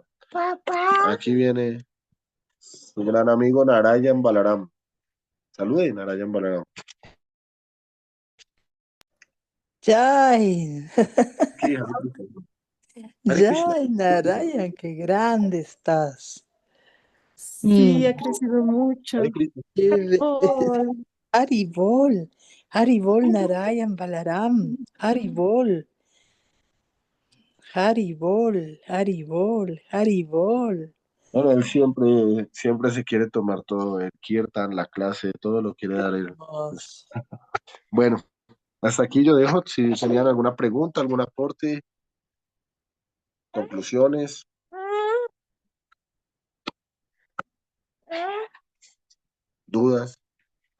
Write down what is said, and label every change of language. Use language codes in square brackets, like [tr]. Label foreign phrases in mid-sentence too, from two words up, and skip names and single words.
[es] Aquí viene su gran amigo Narayan Balaram. Salude, Narayan Balaram. [sa] Jai, [es] Aquí, [sa] Hare Krishna. Hare Krishna. Jai, Narayan, [es] qué grande estás. Sí, ha crecido [sa] Hare [es] mucho. [sa] Krishna. Oh, Haribol, Haribol, Narayan, Balaram, Haribol, Haribol, Haribol, Haribol. [es] Bueno, él siempre se quiere tomar todo, el kirtan, la clase, todo lo quiere dar él. Pues, Hermoso. bueno, hasta aquí yo dejo. Si tenían alguna pregunta, algún aporte, conclusiones, dudas.